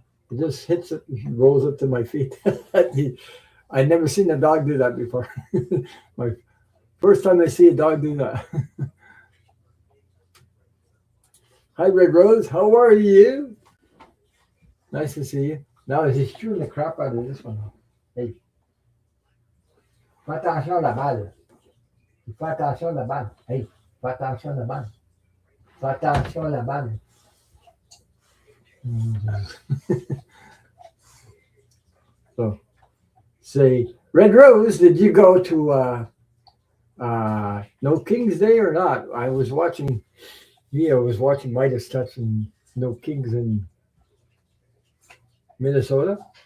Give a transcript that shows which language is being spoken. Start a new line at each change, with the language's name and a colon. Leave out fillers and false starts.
English: He just hits it, and rolls up to my feet. I never seen a dog do that before. My first time I see a dog do that. Hi, Red Rose. How are you? Nice to see you. Now he's chewing the crap out of this one.
French: Hey, fais attention à la balle. Fais attention à la balle. Hey, fais attention à la balle. Fais attention à la balle.
English: So, say, Red Rose, did you go to No King's Day or not? I was watching Midas Touch and No Kings in Minnesota.